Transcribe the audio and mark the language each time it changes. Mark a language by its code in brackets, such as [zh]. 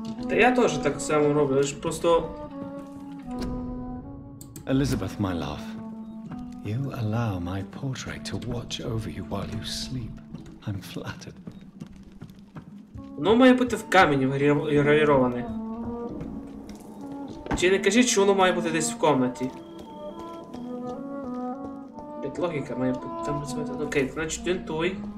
[uk] Та я теж так само роблю, лише просто... [en] Elizabeth, my love, you allow my portrait to watch over you while you sleep. I'm flattered. [uk] Воно має бути в камені гравіроване. Чи не кажіть, що воно має бути десь в комнаті? Як логіка має бути там працювати. Окей, значить він той.